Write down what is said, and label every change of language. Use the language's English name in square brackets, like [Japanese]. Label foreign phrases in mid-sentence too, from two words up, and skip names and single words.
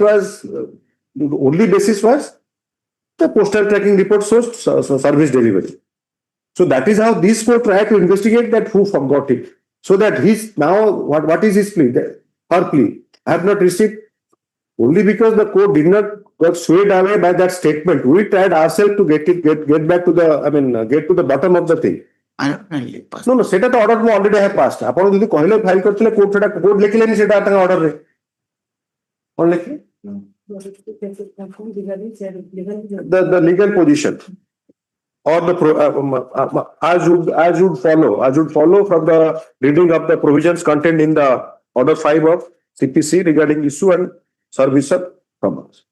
[English] was only basis was the postal tracking report shows service delivery so that is how this court tried to investigate that who forgot it so that he's now what is his plea her plea I have not received only because the court did not got swayed away by that statement we tried ourselves to get back to the I mean get to the bottom of the thing no [Odia] ସେଟା ତ order ମୁଁ [English] already have passed [Odia] ଆପଣ ଯଦି କହିଲେ ଫାଇଲ କରିଥିଲେ କୋର୍ଟ ସେଟା କୋର୍ଟ ଲେଖିଲେନି ସେଟା ତାଙ୍କ order ରେ କଣ ଲେଖିଲେ [English] the legal position or the as would follow from the reading of the provisions contained in the order 5 of CPC regarding issue and service of summons.